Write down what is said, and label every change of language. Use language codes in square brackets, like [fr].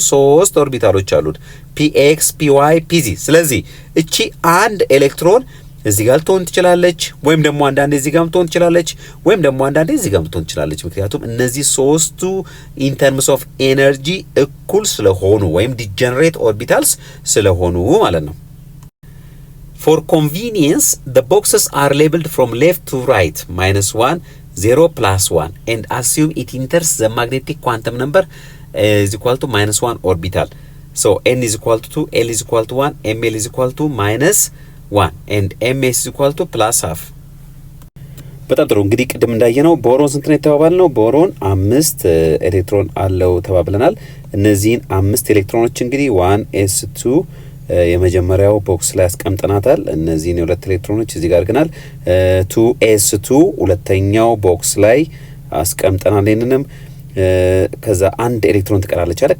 [am] 3 ኦርቢታሎች አሉት px py pz። ስለዚህ እቺ አንድ ኤሌክትሮን እዚህ ጋር ልትሆን ትችላለች፣ ወይም ደግሞ አንዳንዴ እዚህ ጋር ልትሆን ትችላለች፣ ወይም ደግሞ አንዳንዴ እዚህ ጋር ልትሆን ትችላለች። ምክንያቱም እነዚህ ሶስቱ ኢን ተርምስ ኦፍ ኤነርጂ እኩል ስለሆኑ ወይም ዲጀነሬት ኦርቢታልስ ስለሆኑ ማለት ነው። [en] For convenience, the boxes are labeled from left to right, -1, 0, +1, and assume it enters the magnetic quantum number is equal to -1 orbital. So n is equal to 2, l is equal to 1, ml is equal to -1 and ms is equal to +1/2. [am] በጣም ጥሩ። እንግዲህ ቅድም እንዳየነው ቦሮን ስንት ነው የተባባልነው? ቦሮን 5 ኤሌክትሮን አለው ተባብለናል። እነዚህን 5 ኤሌክትሮኖች እንግዲህ 1s2 የመጀመሪያው ቦክስ ላይ አስቀምጠናታል። እነዚህን የሁለት ኤሌክትሮኖች እዚህ ጋር አድርገናል። 2s2 ሁለተኛው ቦክስ ላይ አስቀምጠናል። ይሄንንም ከዛ አንድ ኤሌክትሮን ትቀራለች አይደል?